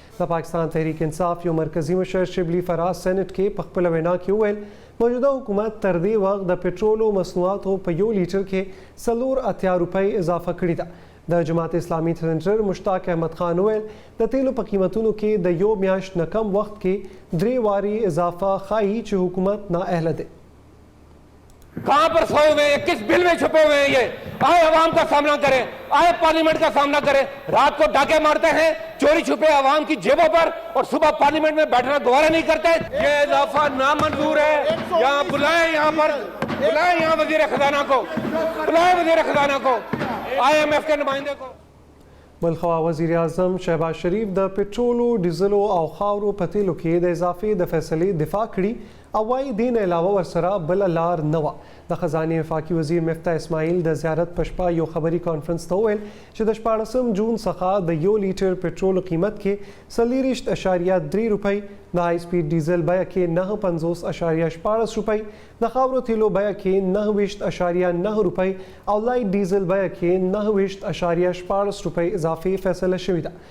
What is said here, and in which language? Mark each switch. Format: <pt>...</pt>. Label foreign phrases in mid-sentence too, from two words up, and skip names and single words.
<ps>د پاکستان تحریک انصاف یو مرکزی مشر شبلی فراز سېنات کې په خپله وینا کې وویل موجوده حکومت تر دې وخت د پټرولو مصنوعاتو په یو لیټر کې 4 روپۍ اضافه کړې ده. د جماعت اسلامي سینیټر مشتاق احمد خان ویل د تیلو په قیمتونو کې د یو میاشت نه کم وخت کې 3 واري اضافه ښایي چې حکومت نااهله دی.</ps> <ur>کہاں پر سوئے ہوئے ہیں، کس بل میں چھپے ہوئے ہیں? یہ آئے عوام کا سامنا کریں، آئے پارلیمنٹ کا سامنا کریں. رات کو ڈاکے مارتے ہیں چوری چھپے عوام کی جیبوں پر اور صبح پارلیمنٹ میں بیٹھنا دوبارہ نہیں کرتے. یہ اضافہ نامنظور ہے. یہاں بلائے، یہاں پر بلائے، یہاں وزیر خزانہ کو بلائے، وزیر خزانہ کو، IMF کے نمائندے کو.</ur> <ps>بلخوا وزیر اعظم شهباز شریف د پټرولو ډیزلو او خاورو په تیلو کې د اضافې د فیصلې دفاع کړي او وایي دین علاوه ورسره بل لار نه وه. د خزانې وفاقي وزیر مفتاح اسماعیل د زیارت په شپه یو خبري کانفرنس ته وویل چې د 14 جون څخه د یو لیټر پټرول قیمت کې 40.3 روپۍ د</ps> <en>high speed diesel</en> <ps>بیه کې 9.50.14 روپۍ د خاورو تیلو بیه کې 9.9 روپۍ او</ps> <en>light diesel</en> <ps>بیه کې 9.14 روپۍ اضافي فیصله شوې ده.</ps>